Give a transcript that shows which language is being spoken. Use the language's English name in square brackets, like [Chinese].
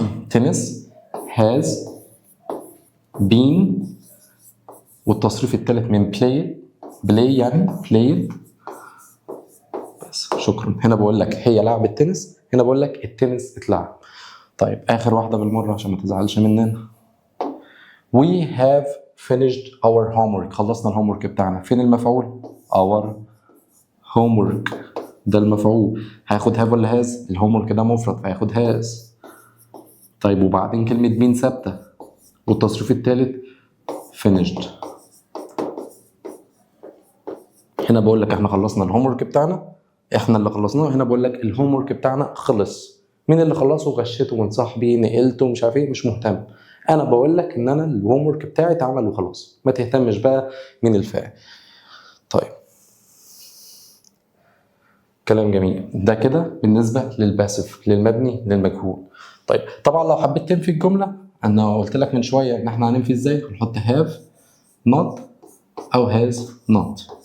[Arabic] تنس هاز بين والتصريف التالت من بلاي يعني played. بس شكرا. هنا بقول لك هي لعبت تنس، هنا بقول لك التنس اتلعب. طيب اخر واحده بالمره عشان ما تزعلش مننا. [English] We have finished our homework. [Arabic] خلصنا الهومورك بتاعنا. فين المفعول؟ [English] our homework [Arabic] ده المفعول. هياخد have ولا has؟ الهومورك ده مفرد فهياخد has. طيب وبعدين كلمه بين ثابته والتصريف الثالث finished. هنا بقول لك احنا خلصنا الهومورك بتاعنا، احنا اللي خلصناه. هنا بقول لك الهومورك بتاعنا خلص. مين اللي خلصه؟ غشيته من صاحبي، نقلته، مش عارف ايه، مش مهتم. انا بقول لك ان انا الهومورك بتاعي اتعمل وخلاص، ما تهتمش بقى مين الفاعل. طيب كلام جميل. ده كده بالنسبه للباسف، للمبني للمجهول. طيب طبعا لو حبيت تنفي الجمله، انا قلت لك من شويه ان احنا هننفي ازاي. هنحط [English] have not [Arabic] او [English] has not.